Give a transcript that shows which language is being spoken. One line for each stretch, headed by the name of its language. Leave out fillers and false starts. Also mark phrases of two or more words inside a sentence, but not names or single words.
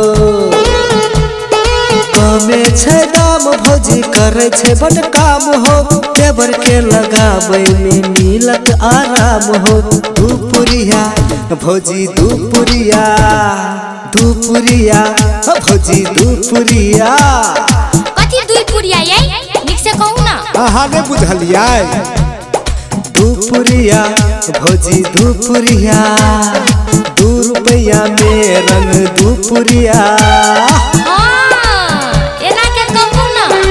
Maithili: कमे छै दाम भौजी करे छै बड़ काम हो, देवर के लगाबै में मिलत आराम हो। दुपुरिया भौजी दुपुरिया, दुपुरिया भौजी दुपुरिया। कथि दुपुरिया ये? निक से कहू ना। अहाँ ने बुझलियै? दुपुरिया भौजी दुपुरिया, 2 रुपया में रंग दुपुरिया। एना के कहू ना।